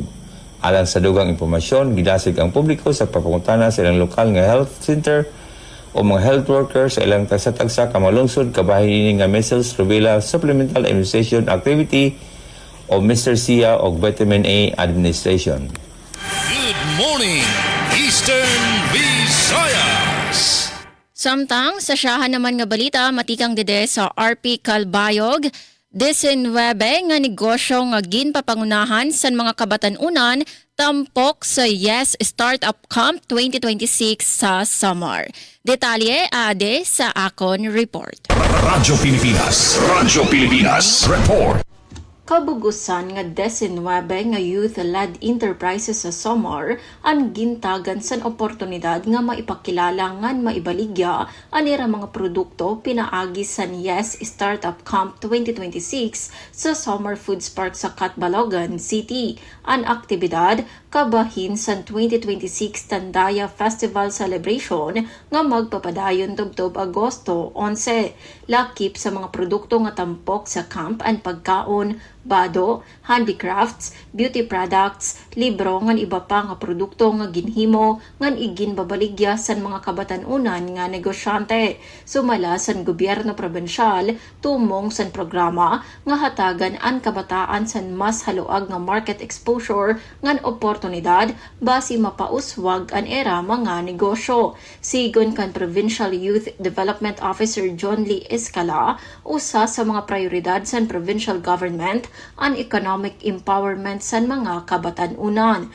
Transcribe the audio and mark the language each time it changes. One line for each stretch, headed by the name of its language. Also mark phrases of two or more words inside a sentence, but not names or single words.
Cebuano: Alang sa dugang impormasyon, gidasig ang publiko sa papangutana sa ilang lokal nga
English: health center
Cebuano: o mga
English: health workers
Cebuano: sa ilang tagsa-tagsa kamalungsod kabahin nga
English: measles rubella supplemental immunization activity
Cebuano: o Mr.
English: SIA o Vitamin A Administration. Good morning, Eastern Visayas.
Waray: Samtang sa siyahan naman nga balita, matikang dede sa RP Calbayog, 19 nga negosyo nga ginpapangunahan sa mga kabatan-unan tampok sa Yes Startup Camp 2026 sa Samar. Detalye ade sa akon report. Radyo Pilipinas Report. Kabugusan nga 19 nga
English: youth-led enterprises
Waray: sa Samar ang gintagan san oportunidad nga maipakilala ngan maibaligya anira mga produkto pinaagi san Yes Startup Camp 2026 sa Samar Foods Park sa Catbalogan City. Ang aktibidad kabahin san 2026 Tandaya Festival Celebration nga magpapadayon tubtob Agosto 11. Lakip sa mga produkto nga tampok sa camp ang pagkaon, bado, handicrafts,
English: beauty products,
Waray: libro ngan iba pa nga produkto nga ginhimo ngan igin babaligya san mga kabatan-unan nga negosyante. Sumala san gobyerno probensyal tumong san programa nga hatagan ang kabataan san mas haluag nga
English: market exposure
Waray: ngan oportunidad basi mapauswag an era mga negosyo. Sigon kan Provincial Youth Development Officer John Lee Escala, usa sa mga prioridad san
English: provincial government
Waray: ang
English: economic empowerment
Waray: san mga kabatan-unan.